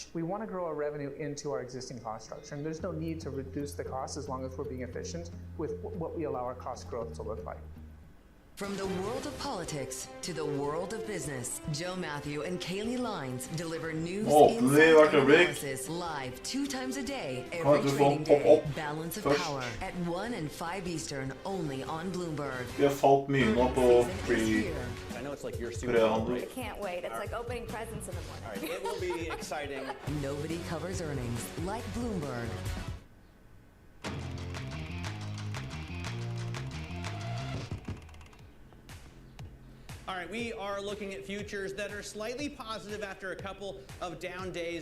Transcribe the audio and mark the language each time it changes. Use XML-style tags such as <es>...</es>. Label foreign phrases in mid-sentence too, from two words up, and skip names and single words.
<en>We want to grow our revenue into our existing cost structure, and there's no need to reduce the cost as long as we're being efficient with what we allow our cost growth to look like. From the world of politics to the world of business, Joe Matthew and Kaylee Lines deliver news, insight, and analysis live 2 times a day, every trading day. Balance of Power at 1 and 5 Eastern, only on Bloomberg.</en> <no>Vi har falt mye nå på free.</no> <en>I know it's like your Super Bowl, right? I can't wait. It's like opening presents in the morning. All right, it will be exciting. Nobody covers earnings like Bloomberg. All right, we are looking at futures that are slightly positive after a couple of down days.</en>